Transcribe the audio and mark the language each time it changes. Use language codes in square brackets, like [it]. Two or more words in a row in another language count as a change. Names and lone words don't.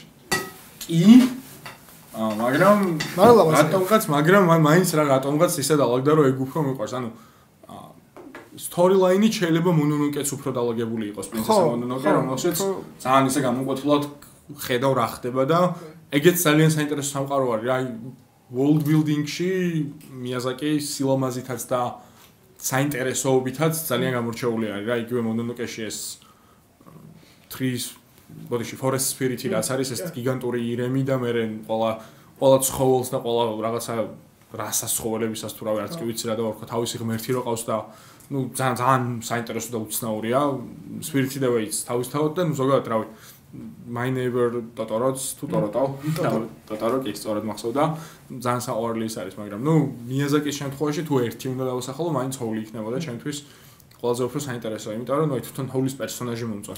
[ka] კი მაგრამ მაინც რატომღაც ისე დაალაგდა რომ ეგ უფრო მიყვარს. ანუ storyline-ი შეიძლება მონონოკეც უფრო დაალაგებული იყოს პრინცესა მონონოკე, რომელშიც ძალიან ისე გამოკვეთილად ხედავ რა ხდება და ეგეც ძალიან საინტერესო სამყარო არის რა. [en] world building- [ka] ში მიაზაკი სილამაზითაც და საინტერესოობითაც ძალიან გამორჩეული არის რა. იგივე მონონოკეში ეს [en] forest spirit- [ka] ი რაც არის ეს გიგანტური ირემი და მე ყველა ცხოველს და ყველა რაღაცა რასასხოველებისას თუ რავი არც კი ვიცი რა და ვარქო თავისი ღმერთი რო ყავს და ნუ ძალიან საინტერესო და უცნაურია Spirit the Waits თავისთავად და ნუ ზოგადად რავი My neighbor Totoro's თუ Totoro კი სწორად მახსოვდა ძალიან საყვარელი ის არის მაგრამ ნუ Miyazaki-ის შემთხვევაში თუ ერთი უნდა დავასახელო მაინც Howl იქნებოდა ჩემთვის ყველაზე უფრო საინტერესოა იმიტომ რომ ნუ თვითონ Howl-ის პერსონაჟი მომწონს